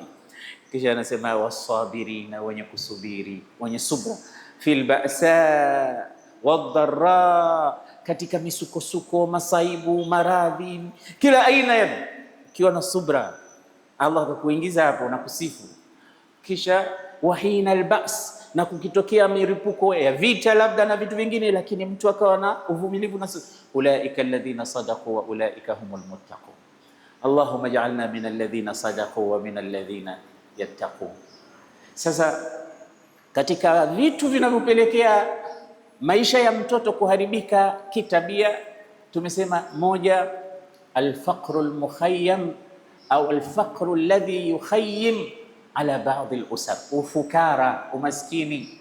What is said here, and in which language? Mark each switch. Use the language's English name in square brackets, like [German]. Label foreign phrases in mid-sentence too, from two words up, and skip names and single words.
[Swahili] Kisha anasema wasabirina, wenye kusubiri, wenye subra, [Arabic] في البأساء والضراء, [Swahili] katika misukosuko, masaibu, maradhi, kila aina ya, ukiwa na subra Allah atakuingiza hapo na kusifu. Kisha [Arabic] وحين البأس, [Swahili] na kukitokea milipuko ya vita labda na vitu vingine, lakini mtu akawa na uvumilivu na [Arabic] أولئك الذين صدقوا وأولئك هم المتقون. اللهم اجعلنا من الذين صدقوا ومن الذين يتقون. [Swahili] Sasa katika vitu vinavyopelekea maisha ya mtoto kuharibika kitabia, tumesema moja, [Arabic] الفقر المخيم أو الفقر الذي يخيم على بعض الأسر, [Swahili] ufukara, umaskini.